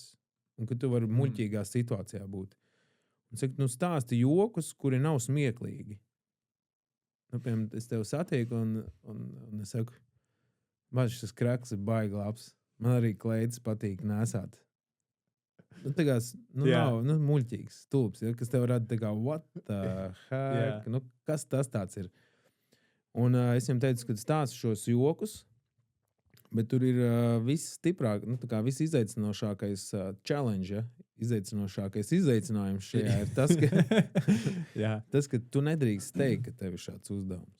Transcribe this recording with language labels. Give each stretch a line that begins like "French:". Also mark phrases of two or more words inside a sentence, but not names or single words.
Latvian: Un ka tu vari muļķīgā situācijā būt. Un saka, stāsti jokus, kuri nav smieklīgi. Piemēram, es tev satieku un es saku, šis kraks ir baigi labs. Man arī kleides patīk nesāt. Nav muļķīgs, stulbs, ja, kas tev rada tā kā,
English: what the heck?
Latvian: Kas tas tāds ir? Un es viņam teicu, ka stāstu šos jokus, bet tur ir viss stiprāk, viss izaicinošākais challenge, ja? Izaicinošākais izaicinājums šajā ir tas, ka, ka tu nedrīkst teikt, ka tev ir šāds uzdevums.